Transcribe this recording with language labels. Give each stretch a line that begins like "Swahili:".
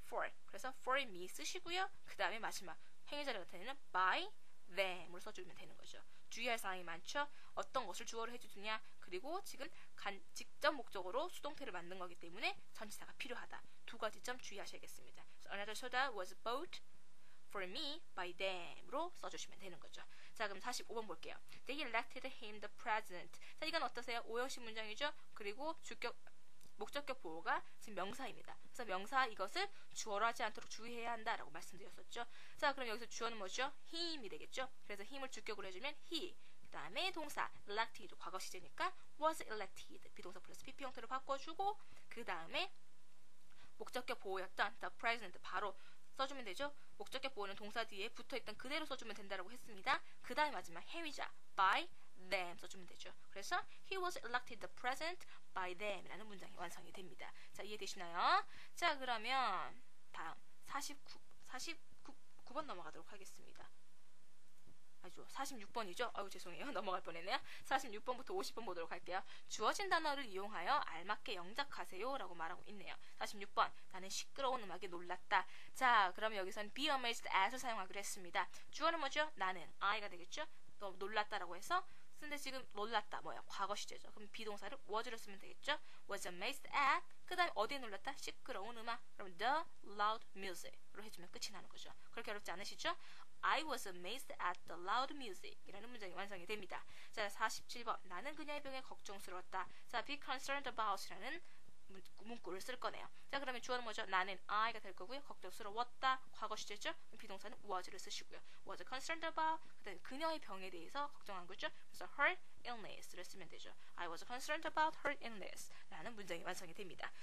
English: for.
Korean: 그래서 for me 쓰시고요. 그 다음에 마지막 행위자를 나타내는 by them으로 써주면 되는 거죠. 주의할 사항이 많죠. 어떤 것을 주어로 해주느냐 그리고 지금 직접 목적으로 수동태를 만든 거기 때문에 전치사가 필요하다. 두 가지 점 주의하셔야겠습니다.
English: So another soda was bought for me by them
Korean: 으로 써주시면 되는 거죠. 자, 그럼 45번 볼게요.
English: They elected him the president.
Korean: 자, 이건 어떠세요? 오형식 문장이죠. 그리고 목적격 보호가 지금 명사입니다. 그래서 명사 이것을 주어로 하지 않도록 주의해야 한다라고 말씀드렸었죠. 자, 그럼 여기서 주어는 뭐죠? him이 되겠죠. 그래서 힘을 주격으로 해주면 he. 그 다음에 동사 elected 과거 시제니까 was elected 비동사 플러스 pp 형태로 바꿔주고 그 다음에 목적격 보호였던 the president 바로 써주면 되죠. 목적격 보호는 동사 뒤에 붙어있던 그대로 써주면 된다고 했습니다. 그 다음에 마지막 행위자 by them 써주면 되죠.
English: 그래서 he was elected the president by them
Korean: 라는 문장이 완성이 됩니다. 자, 이해되시나요? 자, 그러면 다음 49번 넘어가도록 하겠습니다. 아주 46번이죠? 아유, 죄송해요. 넘어갈 뻔했네요. 46번부터 50번 보도록 할게요. 주어진 단어를 이용하여 알맞게 영작하세요 라고 말하고 있네요. 46번 나는 시끄러운 음악에 놀랐다. 자, 그러면 여기서는 be amazed at을 사용하기로 했습니다. 주어는 뭐죠? 나는 I가 되겠죠? 또 놀랐다라고 해서 근데 지금 놀랐다 뭐야? 과거 시제죠. 그럼 비동사를 was를 쓰면 되겠죠? was amazed at 그 다음에 어디에 놀랐다? 시끄러운 음악. 그럼 the loud music으로 해주면 끝이 나는 거죠. 그렇게 어렵지 않으시죠?
English: I was amazed at the loud music
Korean: 이라는 문장이 완성이 됩니다. 자, 47번 나는 그녀의 병에 걱정스러웠다. 자, be concerned about 이라는 문구를 쓸 거네요. 자, 그러면 주어는 뭐죠? 나는 I가 될 거고요. 걱정스러웠다. 과거 시제죠? 비동사는 was를 쓰시고요. was concerned about 그다음에 그녀의 병에 대해서 걱정한 거죠. 그래서 her illness를 쓰면 되죠.
English: I was concerned about her illness
Korean: 라는 문장이 완성이 됩니다.